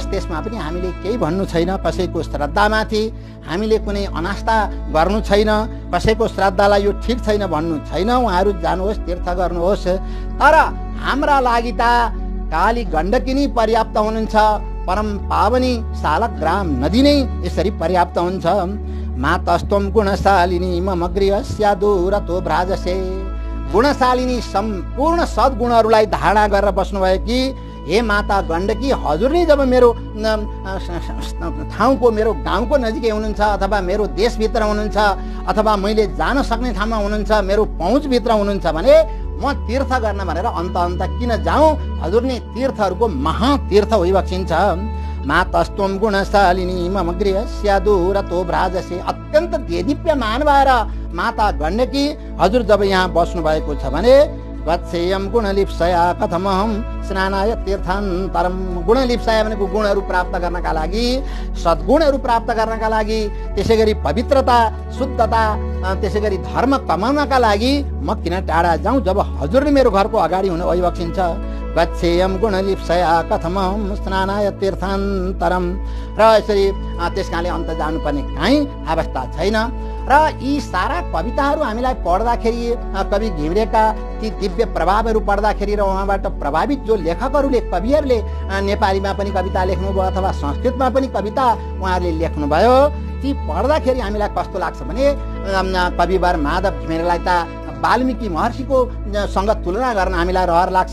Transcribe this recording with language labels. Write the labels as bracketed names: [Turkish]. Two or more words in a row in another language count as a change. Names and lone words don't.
[Nepali] त्यसमा पनि हामीले केही भन्नु छैन, कसैको श्रद्धामाथि हामीले कुनै अनास्था गर्नु छैन, कसैको श्रद्धालाई यो ठिक छैन भन्नु छैन। उहाँहरू जानुहोस्, तीर्थ गर्नुहोस्। तर हाम्रा लागि त काली गण्डकी नै पर्याप्त हुनुहुन्छ, परम पावनी सालग्राम नदी नै यसरी पर्याप्त हुन्छ। [Sanskrit] मातस्त्वं गुणशालिनी मम गृह स्यादूरतो व्राजसे, [Nepali] गुणशालिनी सम्पूर्ण सद्गुणहरूलाई धारणा गरेर बस्नुभयो कि हे माता गण्डकी, हजुर नै जब मेरो ठाउँको मेरो गाउँको नजिकै हुनुहुन्छ अथवा मेरो देशभित्र हुनुहुन्छ अथवा मैले जान सक्ने ठाउँमा हुनुहुन्छ, मेरो पहुँचभित्र हुनुहुन्छ भने म तीर्थ गर्न भनेर अन्त किन जाउँ? हजुर नै तीर्थहरूको महातीर्थ होइबक्सिन्छ। [Sanskrit] मातस्त्वं गुणशालिनी मम गृहस्यादुरतो भ्राजसे। [Nepali] अत्यन्त देदीप्यमान भएर माता गण्डकी हजुर जब यहाँ बस्नु भएको छ भने [Sanskrit] गच्छेयम गुणलिप्सया कथमहम स्नानाय तीर्थान्तरम। [Nepali] गुणलिप्सया भनेको गुणहरू प्राप्त गर्नका लागि, सद्गुणहरू प्राप्त गर्नका लागि, त्यसै गरी पवित्रता, शुद्धता, त्यसै गरी धर्म कमाउनका लागि म किन टाढा जाउँ जब हजुरले मेरो घरको अगाडि हुन आइबक्सिन्छ। [Sanskrit] गच्छेयम गुणलिप्सया कथमहम स्नानाय तीर्थान्तरम। [Nepali] र यसरी त्यसकाले अन्त जानुपर्ने काहीँ अवस्था छैन। र यी सारा कविताहरू हामीलाई पढ्दाखेरि कवि घिमिरेका ती दिव्य प्रभावहरू पढ्दाखेरि र उहाँबाट प्रभावित जो लेखकहरूले, कविहरूले नेपालीमा पनि कविता लेख्नुभयो अथवा संस्कृतमा पनि कविता उहाँहरूले लेख्नुभयो, ती पढ्दाखेरि हामीलाई कस्तो लाग्छ भने कविवर माधव घिमिरेलाई त वाल्मीकि महर्षिको सँग तुलना गर्न हामीलाई रहर लाग्छ।